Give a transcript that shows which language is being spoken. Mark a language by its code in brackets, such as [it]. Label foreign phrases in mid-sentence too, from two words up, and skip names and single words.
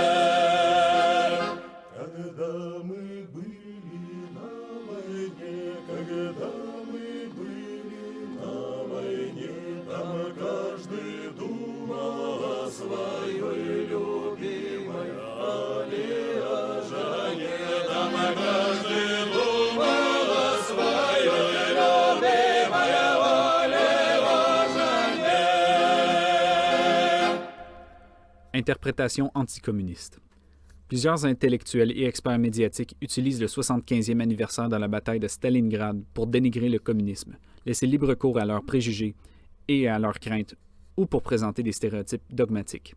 [ru] Когда мы были на войне, когда мы были на войне, там каждый думал о своей любимой Валероне, там каждый думал о своей любимой Валероне. [fr] Interprétation anticommuniste. Plusieurs intellectuels et experts médiatiques utilisent le 75e anniversaire de la bataille de Stalingrad pour dénigrer le communisme, laisser libre cours à leurs préjugés et à leurs craintes, ou pour présenter des stéréotypes dogmatiques.